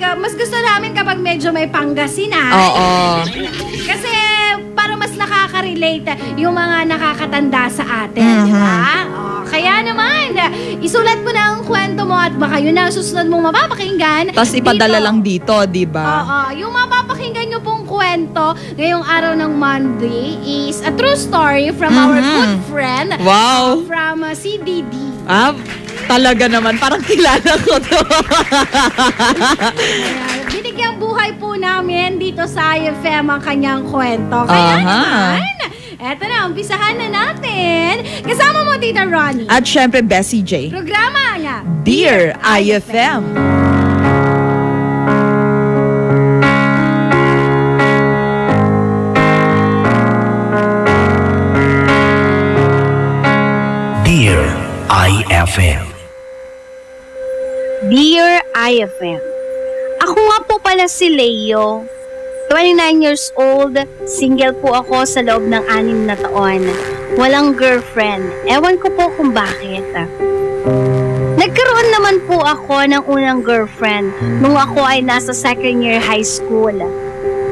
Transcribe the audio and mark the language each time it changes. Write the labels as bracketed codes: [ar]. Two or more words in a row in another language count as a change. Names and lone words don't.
[tl] Mas gusto namin kapag medyo may Pangasinan. Kasi para mas nakaka-relate yung mga nakakatanda sa atin, di ba? Kaya naman, isulat mo na ang kwento mo at baka yun ang susunod mong mapapakinggan. Tapos ipadala lang dito, di ba? Yung mapapakinggan nyo pong kwento ngayong araw ng Monday [en] is a true story from our good friend. [tl] Wow! [en] From CDD. [tl] Talaga naman, parang kilala ko to. Binigyang buhay po namin dito sa IFM ang kanyang kwento. Kaya naman, eto na, umpisahan na natin. Kasama mo, Tita Ronnie. At syempre, Bessie J. Programa nga, [en] Dear IFM. Dear IFM. Dear IFM, [tl] ako nga po pala si Leo. 29 [en] years old, [tl] single po ako sa loob ng 6 na taon. Walang girlfriend. Ewan ko po kung bakit. Nagkaroon naman po ako ng unang girlfriend nung ako ay nasa [en] second year high school.